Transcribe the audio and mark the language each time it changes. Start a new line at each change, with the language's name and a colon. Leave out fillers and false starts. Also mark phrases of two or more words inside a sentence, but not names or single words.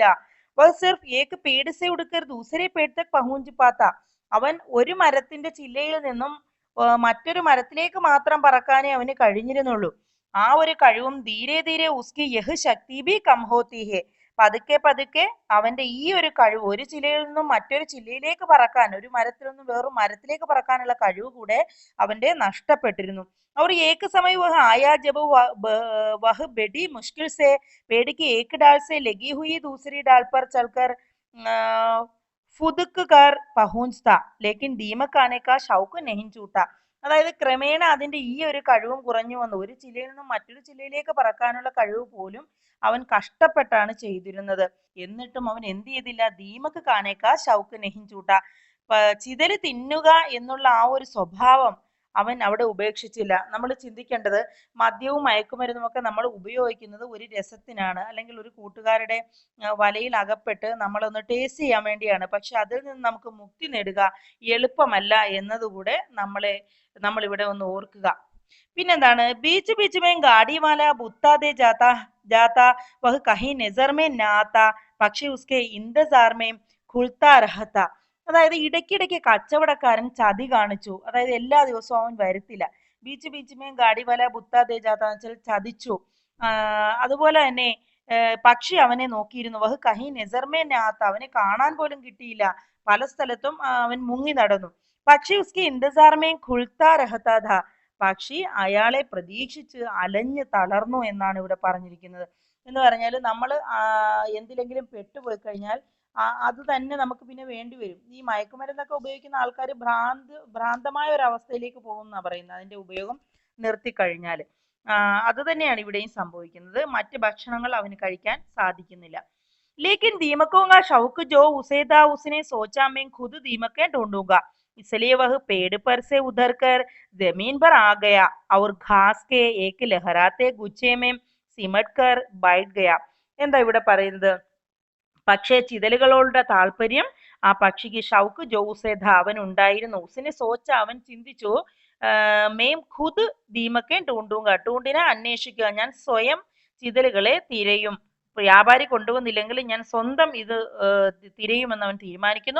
Hindi: सिर्फ एक पेड़ से उड़कर दूसरे पेड़ तक पहुंच पाता,
Malayalam: അവൻ ഒരു മരത്തിന്റെ ചില്ലയിൽ നിന്നും മറ്റൊരു മരത്തിലേക്ക് മാത്രം പറക്കാനേ അവന് കഴിഞ്ഞിരുന്നുള്ളൂ. ആ ഒരു കഴിവും
Hindi: धीरे धीरे उसकी यह शक्ति भी कम होती है,
Malayalam: പതുക്കെ പതുക്കെ അവന്റെ ഈ ഒരു കഴിവ്, ഒരു ചില്ലയിൽ നിന്നും മറ്റൊരു ചില്ലയിലേക്ക് പറക്കാൻ, ഒരു മരത്തിൽ നിന്നും വേറൊരു മരത്തിലേക്ക് പറക്കാനുള്ള കഴിവ് കൂടെ അവന്റെ നഷ്ടപ്പെട്ടിരുന്നു.
Hindi: और एक समय वह आया जब वह बड़ी मुश्किल से पेड़ की एक डाल से लगी हुई दूसरी डाल पर चलकर फुदक कर पहुंचता लेकिन दीमक आने का शौक नहीं छूटा.
Malayalam: അതായത് ക്രമേണ അതിന്റെ ഈ ഒരു കഴിവും കുറഞ്ഞു വന്നു. ഒരു ചില്ലയിൽ നിന്നും മറ്റൊരു ചില്ലയിലേക്ക് പറക്കാനുള്ള കഴിവ് പോലും അവൻ കഷ്ടപ്പെട്ടാണ് ചെയ്തിരുന്നത്. എന്നിട്ടും അവൻ എന്ത് ചെയ്തില്ല?
Hindi: दीमक खाने का शौक नहीं छूटा,
Malayalam: ചിതല് തിന്നുക എന്നുള്ള ആ ഒരു സ്വഭാവം അവൻ അവിടെ ഉപേക്ഷിച്ചില്ല. നമ്മൾ ചിന്തിക്കേണ്ടത്, മദ്യവും മയക്കുമരുന്നും ഒക്കെ നമ്മൾ ഉപയോഗിക്കുന്നത് ഒരു രസത്തിനാണ്, അല്ലെങ്കിൽ ഒരു കൂട്ടുകാരുടെ വലയിൽ അകപ്പെട്ട് നമ്മളൊന്ന് ടേസ്റ്റ് ചെയ്യാൻ വേണ്ടിയാണ്. പക്ഷെ അതിൽ നിന്ന് നമുക്ക് മുക്തി നേടുക എളുപ്പമല്ല എന്നതുകൂടെ നമ്മളിവിടെ ഒന്ന് ഓർക്കുക.
Hindi: പിന്നെന്താണ്? बीच बीच में गाड़ी वाला बुत्ता दे जाता जाता वह कहीं नजर में न आता പക്ഷേ उसके इंतजार में खुलता रहता.
Malayalam: അതായത് ഇടയ്ക്കിടയ്ക്ക് കച്ചവടക്കാരൻ ചതി കാണിച്ചു. അതായത് എല്ലാ ദിവസവും അവൻ വരത്തില്ല.
Hindi: बीच बीच में गाड़ी वाला बुत्ता दे जाता
Malayalam: എന്ന് വെച്ചാൽ ചതിച്ചു. അതുപോലെ തന്നെ പക്ഷി അവനെ നോക്കിയിരുന്നു.
Hindi: वह कहीं नज़र में नाता,
Malayalam: അവനെ കാണാൻ പോലും കിട്ടിയില്ല. പല സ്ഥലത്തും അവൻ മുങ്ങി നടന്നു. പക്ഷി
Hindi: उसकी इंतज़ार में खुलता रहता था,
Malayalam: പക്ഷി അയാളെ പ്രതീക്ഷിച്ച് അലഞ്ഞ് തളർന്നു എന്നാണ് ഇവിടെ പറഞ്ഞിരിക്കുന്നത്. എന്ന് പറഞ്ഞാൽ നമ്മൾ എന്തിലെങ്കിലും പെട്ടുപോയി കഴിഞ്ഞാൽ അത് തന്നെ നമുക്ക് പിന്നെ വേണ്ടി വരും. ഈ മയക്കുമരുന്നൊക്കെ ഉപയോഗിക്കുന്ന ആൾക്കാർ ഭ്രാന്തമായ ഒരു അവസ്ഥയിലേക്ക് പോകും എന്നാണ് പറയുന്നത്, അതിന്റെ ഉപയോഗം നിർത്തിക്കഴിഞ്ഞാൽ. അത് തന്നെയാണ് ഇവിടെയും സംഭവിക്കുന്നത്. മറ്റ് ഭക്ഷണങ്ങൾ അവന് കഴിക്കാൻ സാധിക്കുന്നില്ല.
Hindi: लेकिन दीमकों का शौक जो उसे था उसने सोचा मैं खुद दीमकें ढूंढूंगा, इसलिए वह पेड़ पर से उतर कर जमीन पर आ गया और घास के एक लहराते गुच्छे में सिमट कर बैठ गया.
Malayalam: എന്താ ഇവിടെ പറയുന്നത്? പക്ഷേ ചിതലുകളോടുള്ള താല്പര്യം ആ പക്ഷിക്ക്
Hindi: शौक जोसेध
Malayalam: അവൻ ഉണ്ടായിരുന്നു.
Hindi: उसने सोचा,
Malayalam: അവൻ ചിന്തിച്ചു,
Hindi: मैं खुद दीमकें ढूंढूंगा,
Malayalam: ടൂണ്ടിനെ അന്വേഷിക്കുക, ഞാൻ സ്വയം ചിതലുകളെ തിരയും, വ്യാപാരി കൊണ്ടുവന്നില്ലെങ്കിൽ ഞാൻ സ്വന്തം ഇത് തിരയുമെന്ന് അവൻ തീരുമാനിക്കുന്നു.